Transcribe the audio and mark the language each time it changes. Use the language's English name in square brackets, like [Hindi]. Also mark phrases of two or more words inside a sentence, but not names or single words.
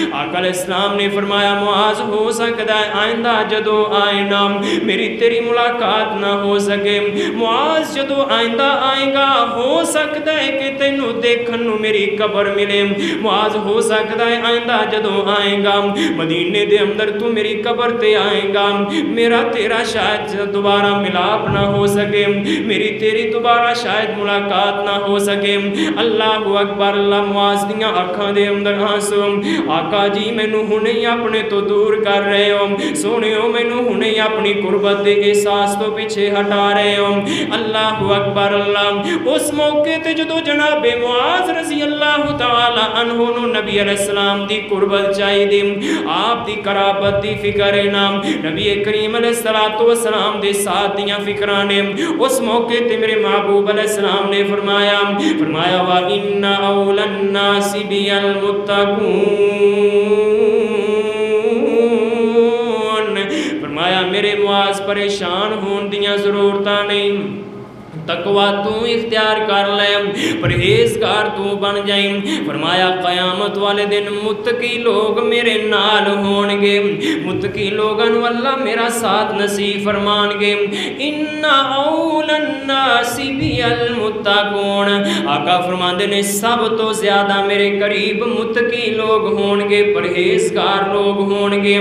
[Punjabi] آقا [Arabic] علیہ السلام [Punjabi] نے فرمایا معاذ ہو سکتا ہے آئندہ جدو آئے نا میری تیری ملاقات نہ ہو سکے معاذ جدو آئندہ آئے گا ہو سکتا ہے کہ تینوں دیکھن نو میری قبر ملے معاذ ہو سکتا ہے آئندہ جدو آئے گا مدینے دے اندر تو میری قبر تے آئے گا میرا تیرا شاید دوبارہ ملاپ نہ ہو سکے میری تیری دوبارہ شاید ملاقات نہ ہو سکے. [Arabic] اللہ اکبر اللہ. [Punjabi] معاذ دیاں آنکھاں دے اندر آنسو آقا جی مینوں ہنے اپنے تو دور کر رہے ہو سونیو مینوں ہنے اپنی قربت دے احساس تو پیچھے ہٹا رہے ہو. [Arabic] اللہ اکبر اللہ. [Punjabi] اس موقع تے جدو جناب معاذ [Arabic] رضی اللہ تعالی عنہ [Punjabi] نو نبی [Arabic] علیہ السلام [Punjabi] دی قربت چاہیے آپ دی قرابت دی فکر ہے نام نبی کریم [Arabic] علیہ السلام [Punjabi] دے ساتھ دیاں فکرانے اس موقع تے میرے محبوب [Arabic] علیہ السلام [Punjabi] نے فرمایا [Arabic] وَإِنَّ أَوْلَى النَّاسِ بِيَ الْمُتَّقُونَ. [Punjabi] فرمایا میرے معاذ پریشان ہون دیاں ضرورتاں نہیں تقوی تو اختیار کر لے پرہیزگار تو بن جائیں. فرمایا قیامت والے دن متقی لوگ میرے نال ہون گے متقی لوگن واللہ میرا ساتھ نصیب فرمان گے. [Arabic] ان اول الناس بی المتقون. [Punjabi] آقا فرماندے نے سب تو زیادہ میرے قریب متقی لوگ ہون گے پرہیزگار لوگ ہون گے.